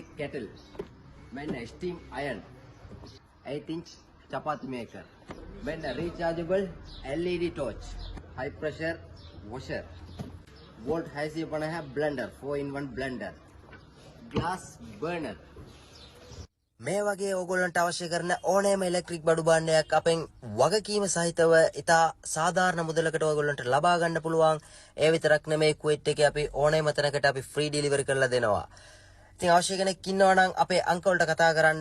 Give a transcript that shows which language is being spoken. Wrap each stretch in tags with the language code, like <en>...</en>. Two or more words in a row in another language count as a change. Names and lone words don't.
<en>kettle then a steam iron 8-inch chapati maker then a rechargeable LED torch high pressure washer volt haisi bana hai blender 4-in-1 blender glass burner</en> <si>මේ වගේ ඕගොල්ලන්ට අවශ්‍ය කරන ඕනෑම ඉලෙක්ට්‍රික් බඩු භාණ්ඩයක් අපෙන් වගකීම සහිතව ඉතා සාධාරණ මුදලකට ඕගොල්ලන්ට ලබා ගන්න පුළුවන්. ඒ විතරක් නෙමෙයි කුවේට් එකේ අපි ඕනෑම තැනකට අපි</si> <en>free delivery</en> <si>කරලා දෙනවා. ඉතින් අවශ්‍ය කෙනෙක් ඉන්නවා නම් අපේ අංක වලට කතා කරන්න.</si>